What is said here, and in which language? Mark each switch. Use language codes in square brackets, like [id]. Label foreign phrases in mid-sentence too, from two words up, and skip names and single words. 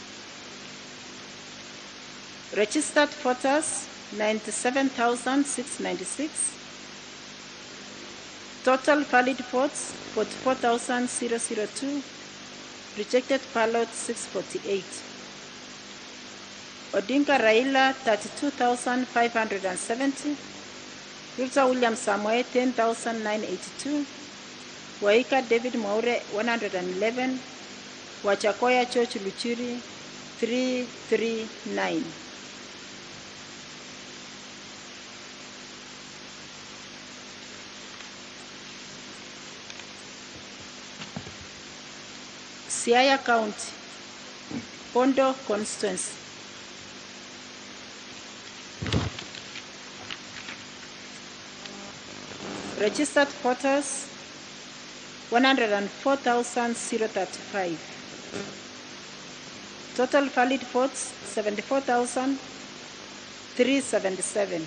[en] Registered voters 97,696. Total valid votes 44,002. Rejected ballots 648. Odinga Raila 32,570. Ruto William Samoe 10,982. Waika David Mwaure 111. Wachakoya Church Luchiri 339. Siaya County, Pondo constituency. Registered voters 104,035. Total valid votes 74,377.